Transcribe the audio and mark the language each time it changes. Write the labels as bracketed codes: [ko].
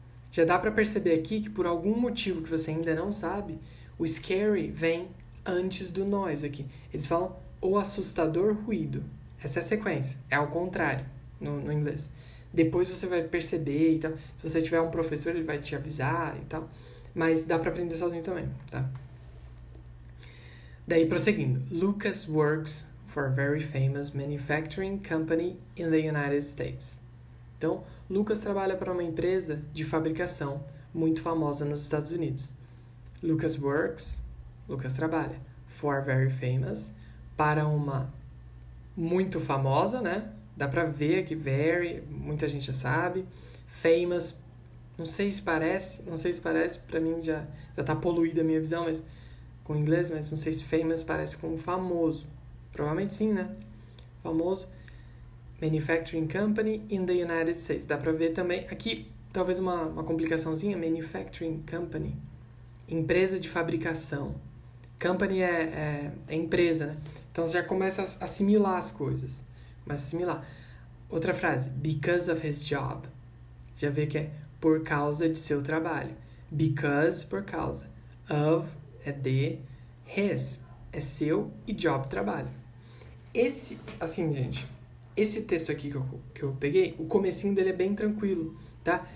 [pt] Já dá para perceber aqui que por algum motivo que você ainda não sabe, o scary vem antes do noise aqui. Eles falam o assustador ruído. Essa é a sequência. É ao contrário no inglês. Depois você vai perceber e tal. Se você tiver um professor, ele vai te avisar e tal. Mas dá para aprender sozinho também, tá? Daí, prosseguindo. [en] Lucas works for a very famous manufacturing company in the United States. [pt] Então, Lucas trabalha para uma empresa de fabricação muito famosa nos Estados Unidos. Lucas trabalha [en] for a very famous, [pt] para uma muito famosa, né? Dá pra ver aqui, very, muita gente já sabe. Famous, não sei se parece, pra mim já tá poluída a minha visão, mas com inglês, mas não sei se famous parece com famoso. Provavelmente sim, né? Famoso. [en] Manufacturing Company in the United States. [pt] Dá pra ver também, aqui, talvez uma complicaçãozinha, Manufacturing Company. Empresa de fabricação. Company é empresa, né? Então você já começa a assimilar as coisas. Começa a assimilar. Outra frase, [en] because of his job. [pt] Já vê que é por causa de seu trabalho. Because, por causa. Of é de, his é seu e job, trabalho. Esse, assim, gente, esse texto aqui que eu peguei, o comecinho dele é bem tranquilo, tá?